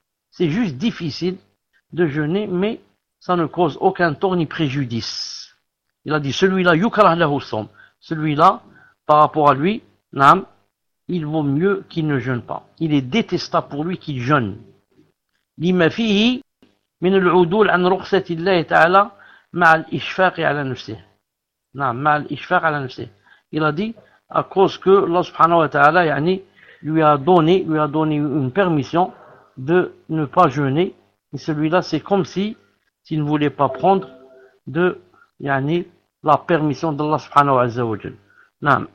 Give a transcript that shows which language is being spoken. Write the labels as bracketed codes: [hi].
[fr] C'est juste difficile de jeûner, mais ça ne cause aucun tort ni préjudice. Il a dit, celui-là, [ar] yukrah lahu s-sawm. [fr] Celui-là, par rapport à lui, naam, il vaut mieux qu'il ne jeûne pas. Il est détestable pour lui qu'il jeûne. [ar] لما فيه من العدول عن رخصة الله تعالى مع الإشفاق على نفسه. نعم, مع الإشفاق على نفسه. [fr] Il a dit, à cause que Allah subhanahu wa ta'ala, يعني, lui a donné une permission de ne pas jeûner. Et celui-là, c'est comme si, s'il ne voulait pas prendre de, يعني, la permission d'Allah subhanahu wa ta'ala.